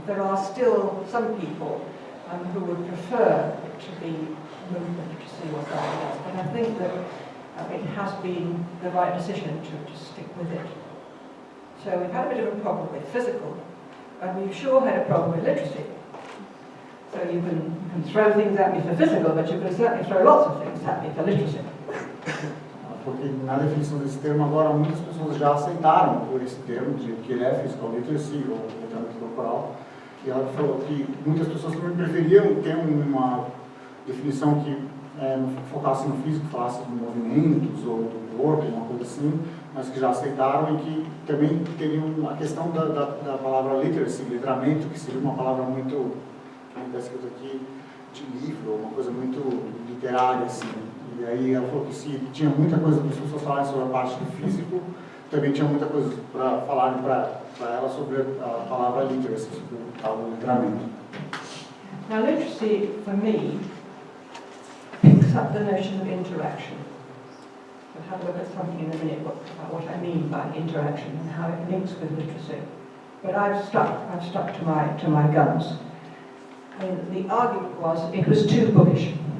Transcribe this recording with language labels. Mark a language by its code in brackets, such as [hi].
[en] There are still some people who would prefer it to be movement literacy or something else, but I think that it has been the right decision to stick with it. So we've had a bit of a problem with physical, and we've sure had a problem with literacy. So you can throw things at me for physical, but you can certainly throw lots of things at me for literacy. [pt] Porque na definição desse termo agora muitas pessoas já aceitaram por esse termo, de que ele é physical literacy ou letramento corporal, e ela falou que muitas pessoas também preferiam ter uma definição que focasse no físico, falasse de movimentos ou do corpo, uma coisa assim, mas que já aceitaram e que também teriam a questão da palavra literacy, letramento, que seria uma palavra muito, como está escrito aqui, de livro, uma coisa muito literária, assim. E aí ela falou que se tinha muita coisa para as pessoas falarem sobre a parte do físico, também tinha muita coisa para falarem para ela sobre a palavra literacy, sobre o tal do letramento. [en] Now literacy, for me, picks up the notion of interaction. We'll have a look at something in a minute about what I mean by interaction and how it links with literacy. But I've stuck to my guns. I mean, the argument was it was too bookish.